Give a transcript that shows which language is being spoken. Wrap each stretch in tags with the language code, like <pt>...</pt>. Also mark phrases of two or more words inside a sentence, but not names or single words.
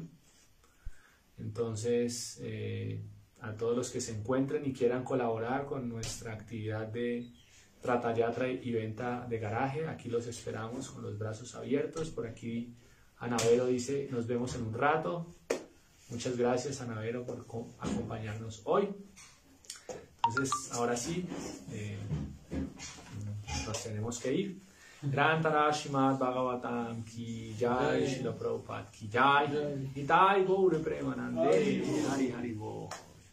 <es>Entonces, a todos los que se encuentren y quieran colaborar con nuestra actividad de Ratha Yatra y venta de garaje, aquí los esperamos con los brazos abiertos. Por aquí Anavero dice, nos vemos en un rato. Muchas gracias, Anavero, por acompañarnos hoy. Entonces, ahora sí, nos tenemos que ir. Grantara Srimad Bhagavatam</es> <hi>की जय,</hi> <es>Srila Prabhupada</es> <hi>की जय,</hi> <es>Nitai Gaura Premanande Hari Hari Bo.</es>